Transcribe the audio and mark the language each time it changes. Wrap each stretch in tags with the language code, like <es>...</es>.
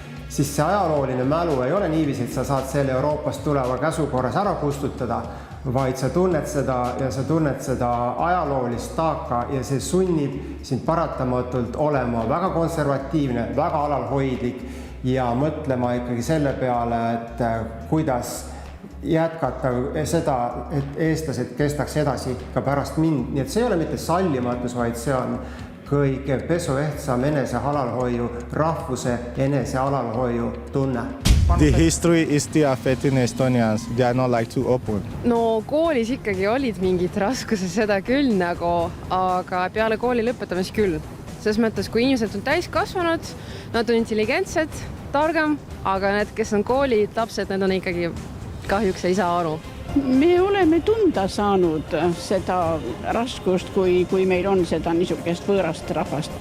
<et>siis see ajalooline mälu ei ole niiviisi, et sa saad selle Euroopast tuleva käsukorras ära kustutada, vaid sa tunned seda ajaloolist taaka ja see sunnib sind paratamatult olema väga konservatiivne, väga alalhoidlik ja mõtlema ikkagi selle peale, et kuidas jätkata seda, et eestlased kestaks edasi ka pärast mind. Nii et see ei ole mitte sallimatus, vaid see on kõige pesuehtsam enesealalhoiu, rahvuse enesealalhoiu tunne.</et> <en>The history is still affecting Estonians. They are not like too open.</en> <et>No koolis ikkagi olid mingid raskused seda küll aga peale kooli lõpetamist küll. Selles mõttes, kui inimesed on täiskasvanud, nad on intelligentsed, targem, aga need, kes on kooli lapsed, need on ikkagi kahjuks ei saa aru. Me oleme tunda saanud seda raskust, kui meil on seda niisugust võõrast rahvast.</et>